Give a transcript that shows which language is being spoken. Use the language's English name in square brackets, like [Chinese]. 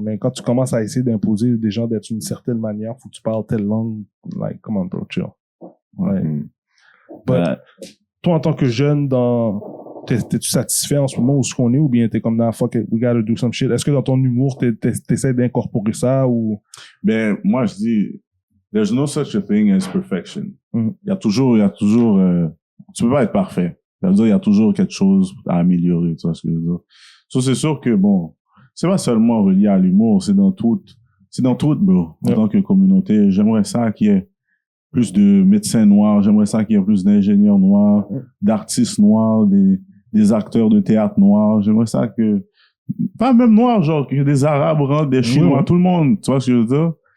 [French] Mais quand tu commences à essayer d'imposer des gens d'être d'une certaine manière, faut que tu parles telle langue. [English] Like, come on, bro, chill. [French] But, toi, en tant que jeune, t'es-tu satisfait en ce moment où ce qu'on est, ou bien t'es comme dans [English] fuck it, we gotta do some shit? [French] Est-ce que dans ton humour, t'essaies d'incorporer ça ou? Ben, moi, je dis, [English] there's no such a thing as perfection. [French] Il y a toujours, tu peux pas être parfait. C'est-à-dire, il y a toujours quelque chose à améliorer, tu vois ce que je veux dire. So, c'est sûr que c'est pas seulement relié à l'humour, c'est dans tout, bro. En tant que communauté, j'aimerais ça qu'il y ait plus de médecins noirs, j'aimerais ça qu'il y ait plus d'ingénieurs noirs, d'artistes noirs, des acteurs de théâtre noirs, j'aimerais ça que, pas même noirs, genre, que des arabes rentrent, des chinois, tout le monde, tu vois ce que je veux dire.